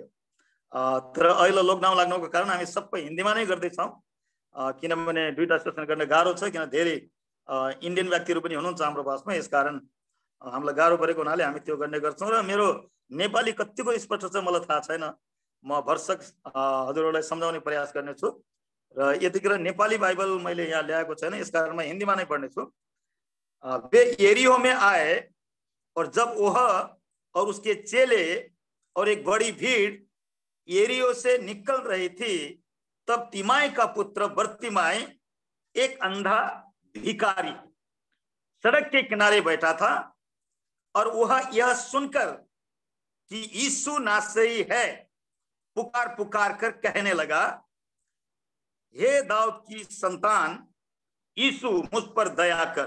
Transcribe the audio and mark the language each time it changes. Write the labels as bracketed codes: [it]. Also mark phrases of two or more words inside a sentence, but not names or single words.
[ne] तर अहिले लकडाउन लाग्नुको कारण हामी सबै हिन्दीमा नै गर्दैछौँ, किनभने 2टा सेसन गर्न गाह्रो छ, किन धेरै इन्डियन व्यक्तिहरू पनि हुनुहुन्छ हाम्रो पासमा। यसकारण हामीलाई गाह्रो परेको हुनाले हामी त्यो गर्ने गर्छौँ। र मेरो नेपाली कतिको स्पष्ट छ मलाई थाहा छैन, म भरसक हजुरहरूलाई सम्झाउने प्रयास गर्नेछु। र यतिखेर नेपाली बाइबल मैले यहाँ ल्याएको छैन, यसकारण म हिन्दीमा नै पढ्नेछु। [hi] वे यरीहो में आए और जब वह और उसके चेले और एक बड़ी भीड़ यरीहो से निकल रही थी, तब तिमाई का पुत्र बर्तिमाई एक अंधा भिखारी सड़क के किनारे बैठा था और वह यह सुनकर कि यीशु नासरी है पुकार पुकार कर कहने लगा, हे दाऊद की संतान यीशु मुझ पर दया कर।